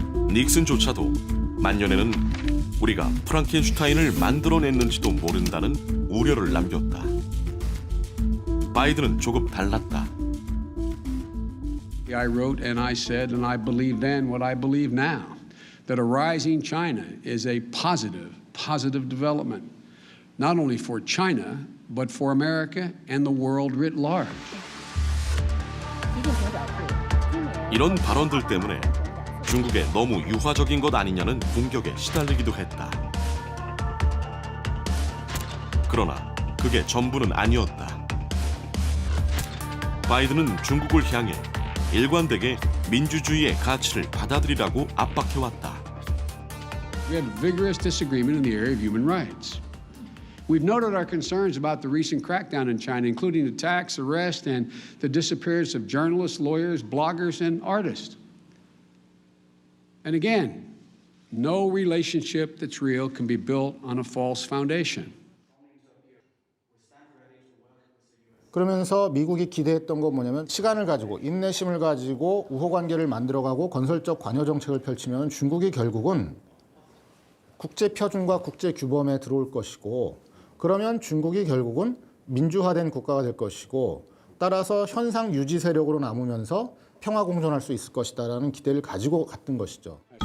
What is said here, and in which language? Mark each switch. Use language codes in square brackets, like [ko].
[ko] 닉슨조차도 만년에는 우리가 프랑켄슈타인을 만들어냈는지도 모른다는 우려를 남겼다. 바이든은 조금 달랐다. [en] I wrote and I said and I believe then what I believe now, that a rising China is a positive development, not only for China, but for America and the world writ large. [ko] 이런 발언들 때문에 중국에 너무 유화적인 것 아니냐는 공격에 시달리기도 했다. 그러나 그게 전부는 아니었다. 바이든은 중국을 향해 일관되게 민주주의의 가치를 받아들이라고 압박해왔다. [en] We had vigorous disagreement in the area of human rights. We've noted our concerns about the recent crackdown in China, including attacks, arrests, and the disappearance of journalists, lawyers, bloggers, and artists. And again, no relationship that's real can be built on a false foundation. [ko] 그러면서 미국이 기대했던 건 뭐냐면 시간을 가지고 인내심을 가지고 우호관계를 만들어가고 건설적 관여 정책을 펼치면 중국이 결국은 국제 표준과 국제 규범에 들어올 것이고 그러면 중국이 결국은 민주화된 국가가 될 것이고 따라서 현상 유지 세력으로 남으면서 평화 공존할 수 있을 것이다라는 기대를 가지고 갔던 것이죠.